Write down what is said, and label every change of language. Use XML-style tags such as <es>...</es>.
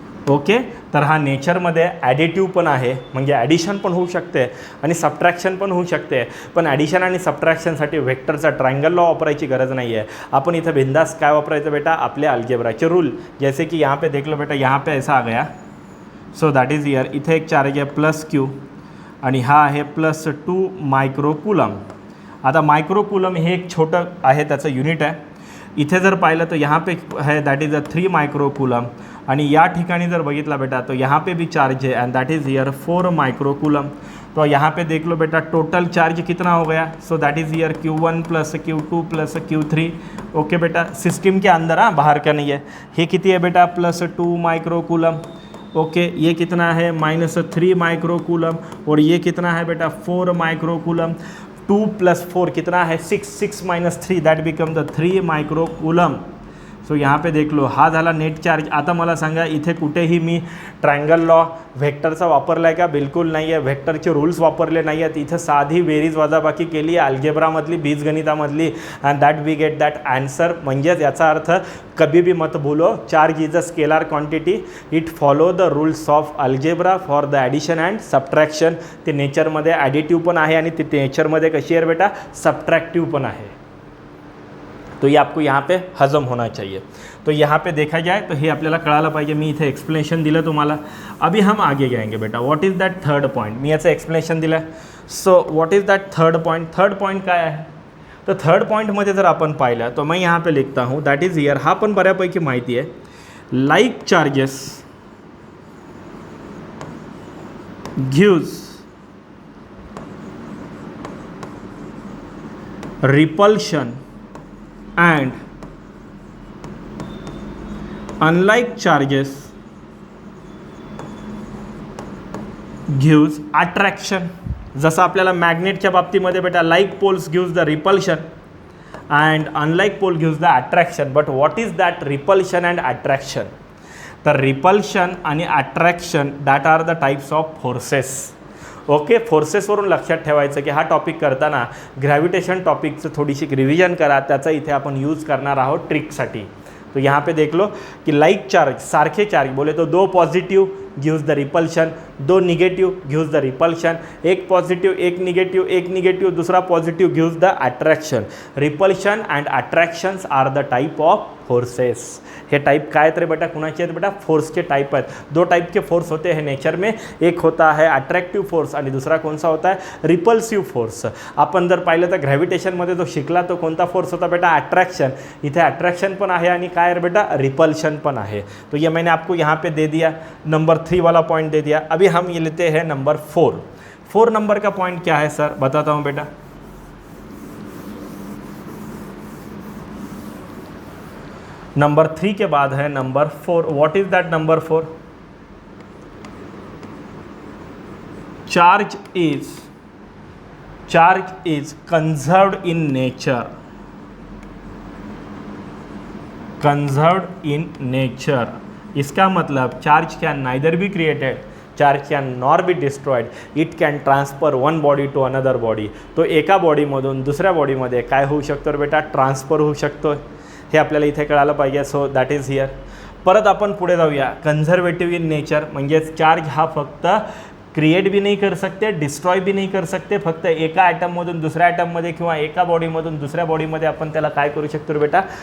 <mr>Okay, तर हा नेचरमध्ये additive पण आहे, म्हणजे ॲडिशन पण होऊ शकते आणि सबट्रॅक्शन पण होऊ शकते. पण ॲडिशन आणि सबट्रॅक्शनसाठी वेक्टरचा ट्रायंगल लॉ वापरायची गरज नाही आहे. आपण इथं बिंदास काय वापरायचं बेटा? आपले अल्जेब्राचे रूल.</mr> <hi>जैसे कि यहाँ पे देख लो बेटा, यहाँ पे ऐसा आ गया.</hi> <en>So that is here.</en> <mr>इथे एक चार्ज आहे +Q आणि हा आहे +2 मायक्रो कूलम. आता मायक्रो कूलम हे एक छोटं आहे, त्याचं युनिट आहे. इथे जर पाहिलं</mr> <hi>तो यहाँ पे है</hi> <en>that is a 3 microcoulomb</en> <mr>आणि या ठिकाणी जर बघितला बेटा</mr> <hi>तो यहाँ पे भी चार्ज है</hi> <en>And that is here 4 microcoulomb.</en> <hi>तो यहाँ पे देख लो बेटा टोटल चार्ज कितना हो गया,</hi> <en>So that is here Q1 plus Q2 plus Q3।</en> <hi>Okay बेटा, सिस्टम के अंदर, हाँ बाहर का नहीं है। ये कितनी है बेटा प्लस 2 माइक्रोकूलम। ओके ये कितना है -3 माइक्रोकूलम और ये कितना है बेटा 4 माइक्रोकूलम। 2 + 4 कितना है 6, 6 - 3</hi> <en>That become the 3 microcoulomb.</en> <hi>सो यहाँ पे देख लो</hi> <mr>हा झाला नेट चार्ज। आता मला सांगा इथे कुठेही मी ट्रायंगल लॉ व्हेक्टरचा वापरला आहे का? बिलकुल नाही आहे, व्हेक्टरचे रूल्स वापरले नाही आहेत। इथं साधी बेरीज वजाबाकी केली आहे अल्जेब्रामधली, बीजगणितामधली</mr> <en>And that we get that answer.</en> <mr>म्हणजेच याचा अर्थ</mr> <hi>कभी भी मत बोलो</hi> <en>Charge is a scalar quantity, it follow the rules of algebra for the addition and subtraction.</en> <mr>ते नेचरमध्ये ॲडिटिव्ह पण आहे आणि ते नेचरमध्ये कशी आहे बेटा सबट्रॅक्टिव्ह पण आहे।</mr> <hi>तो ये आपको यहाँ पे हजम होना चाहिए।</hi> <mr>तो यहाँ पे देखा जाए तो हे आपल्याला कळायला पाहिजे। मी इथे एक्सप्लेनेशन दिलं तुम्हाला।</mr> <hi>अभी हम आगे जाएंगे बेटा।</hi> <en>What is that third point?</en> <mr>मी याचं एक्सप्लेनेशन दिलं।</mr> <en>So what is that third point?</en> <mr>Third point काय आहे? तर थर्ड पॉईंटमध्ये जर आपण पाहिलं</mr> <hi>तो मैं यहाँ पे लिखता हूँ</hi> <mr>दॅट इज हियर। हा पण बऱ्यापैकी माहिती आहे।</mr> <en>Like charges gives repulsion and unlike charges gives attraction।</en> <mr>जसं आपल्याला मॅग्नेटच्या बाबतीमध्ये बेटा</mr> <en>Like poles gives the repulsion and unlike pole gives the attraction. But what is that repulsion and attraction?</en> <mr>तर रिपल्शन आणि attraction</mr> <en>That are the types of forces.</en> <mr>Okay, फोर्सेसवरून लक्षात ठेवायचं की हा टॉपिक करताना ग्रॅव्हिटेशन टॉपिकचं थोडीशी रिव्हिजन करा, त्याचा इथे आपण यूज करणार आहोत ट्रिकसाठी।</mr> <hi>तो यहाँ पे देख लो कि लाइक चार्ज सारखे चार्ज बोले तो</hi> <en>2 positive gives the repulsion, 2 negative gives the repulsion,</en> <hi>1 positive 1 negative 1 negative दूसरा positive gives the attraction.</hi> <en>Repulsion and attractions are the type of forces.</en> <mr>हे टाइप काय रे बेटा कुणाचे आहेत बेटा? फोर्स के टाइप आहेत।</mr> <hi>2 टाइप के फोर्स होते हैं नेचर में, एक होता है अट्रैक्टिव फोर्स आणि दूसरा कौन सा होता है रिपल्सिव फोर्स।</hi> <mr>आपण जर पाहिलं तर ग्रॅव्हिटेशनमध्ये जो शिकला तो कोणता फोर्स होता बेटा? अट्रॅक्शन। इथे अट्रॅक्शन पण आहे आणि काय रे बेटा रिपल्शन पण आहे।</mr> <hi>तो ये मैंने आपको यहाँ पे दे दिया, नंबर 3 वाला पॉइंट दे दिया। अभी हम ये लेते हैं नंबर 4। 4 नंबर का पॉइंट क्या है सर? बताता हूँ बेटा। नंबर 3 के बाद है number 4।</hi> <en>What is that number 4? Charge is conserved in nature. Conserved in nature</en> <hi>इसका मतलब</hi> <en>Charge can neither be created, charge can nor be destroyed, it can transfer one body to another body.</en> <mr>तो एका बॉडीमधून दुसऱ्या बॉडीमध्ये काय होऊ शकतो बेटा? ट्रान्सफर होऊ शकतो। हे आपल्याला इथे कळालं पाहिजे।</mr> <en>So that is here.</en> <mr>परत आपण पुढे जाऊया। कन्झर्वेटिव्ह इन नेचर म्हणजेच चार्ज हा फक्त</mr> <hi>क्रिएट भी नहीं कर सकते,</hi> <mr>डिस्ट्रॉय भी नहीं कर सकते, फक्त एका ॲटममधून दुसऱ्या ॲटममध्ये किंवा एका बॉडीमधून दुसऱ्या बॉडीमध्ये आपण त्याला काय करू शकतो बेटा?</mr>